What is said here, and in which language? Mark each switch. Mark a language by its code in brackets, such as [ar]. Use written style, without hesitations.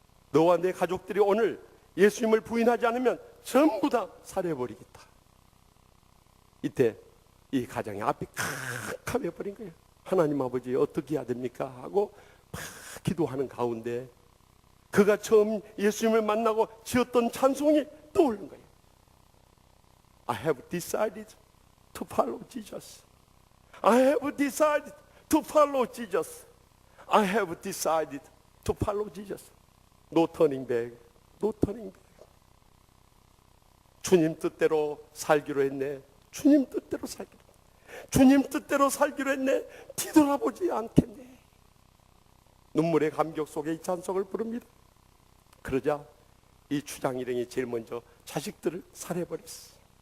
[ko] 너와 내 가족들이 오늘 예수님을 부인하지 않으면 전부 다 살해버리겠다. 이때 이 가장의 앞이 캄캄해버린 거예요. 하나님 아버지 어떻게 해야 됩니까? 하고 막 기도하는 가운데 그가 처음 예수님을 만나고 지었던 찬송이 떠오른 거예요. [en] I have decided to follow Jesus. I have decided to follow Jesus. I have decided to follow Jesus. No turning back. No turning back. [ko] 주님 뜻대로 살기로 했네. 주님 뜻대로 살기로 했네. 주님 뜻대로 살기로 했네. 뒤돌아보지 않겠네. 눈물의 감격 속에 이 찬송을 부릅니다. 그러자 이 추장 일행이 제일 먼저 자식들을 살해버렸어.